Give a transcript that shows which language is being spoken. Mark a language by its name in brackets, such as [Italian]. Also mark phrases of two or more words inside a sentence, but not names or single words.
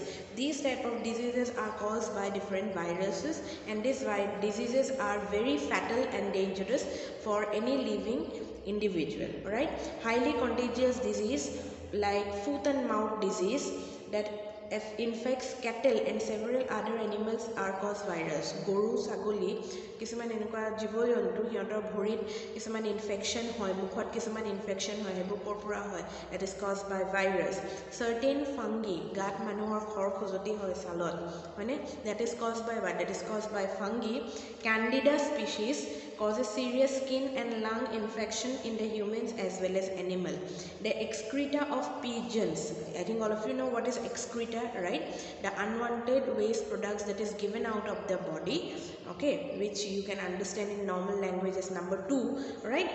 [English] These type of diseases are caused by different viruses, and these diseases are very fatal and dangerous for any living individual. Right? Highly contagious disease like foot and mouth disease that infects cattle and several other animals are caused virus. [Assamese] গৰু, ছাগলী, কিছুমান এনেকুৱা জীৱ জন্তু সিহঁতৰ ভৰিত কিছুমান ইনফেকশন হয়, মুখত কিছুমান ইনফেকশন হয়, সেইবোৰ কৰপৰা হয়, [English] that is caused by virus. Certain fungi, [Assamese] গাত মানুহৰ খৰ খজতি হয় ছালত, হয়নে, [English] that is caused by what? That is caused by fungi. Candida species causes serious skin and lung infection in the humans as well as animal. The excreta of pigeons, I think all of you know what is excreta, right? The unwanted waste products that is given out of the body, okay, which you can understand in normal language as number 2, right?